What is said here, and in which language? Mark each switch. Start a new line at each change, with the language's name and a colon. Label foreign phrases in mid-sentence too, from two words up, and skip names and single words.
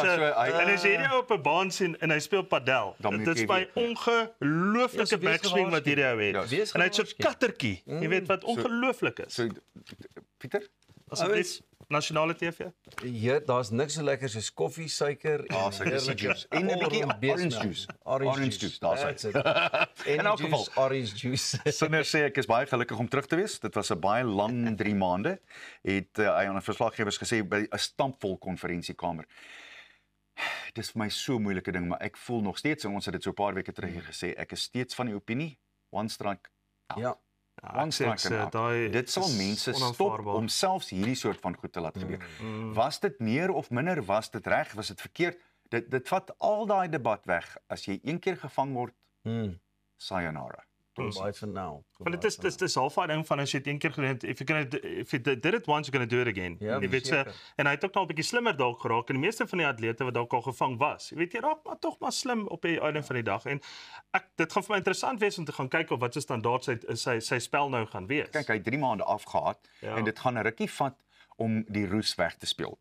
Afrikaans: En as jy hierdie ou op 'n baan sien en hy speel padel, dit is by ongelooflike backswing wat hierdie ou het. En hy het so 'n kattertjie, jy weet wat ongelooflik is. Pieter, asseblief nasionale TV. Ja, daar's niks so lekker soos koffie, suiker
English: suiker juice
Afrikaans: en 'n bietjie
English: orange juice. Orange juice,
Afrikaans: daar's dit. In elk geval,
English: orange juice.
Afrikaans: Sinner sê ek is baie gelukkig om terug te wees. Dit was 'n baie lang 3 maande. Het hy aan 'n verslaggewers gesê by 'n stampvol konferensiekamer. Dis vir my so 'n moeilike ding, maar ek voel nog steeds en ons het dit so 'n paar weke terug gesê, ek is steeds van die opinie
English: one strike out.
Afrikaans: Ja. Dit sal mense stop om selfs hierdie soort van goed te laat gebeur. Was dit meer of minder, was dit reg, was dit verkeerd? Dit vat al daai debat weg. As jy een keer gevang word, sayonara.
English: Goodbye for now.
Afrikaans: Want dit is half 'n ding van as jy dit een keer gedoen het,
English: if you did it once, you're going to do it again.
Afrikaans: Jy weet so, en hy het ook nog 'n bietjie slimmer dalk geraak en die meeste van die atlete wat dalk al gevang was. Jy weet jy raak maar tog maar slim op die einde van die dag en dit gaan vir my interessant wees om te gaan kyk of wat se standaard sy spel nou gaan wees. Kyk, hy het 3 maande afgehaat en dit gaan 'n rukkie vat om die roes weg te speel.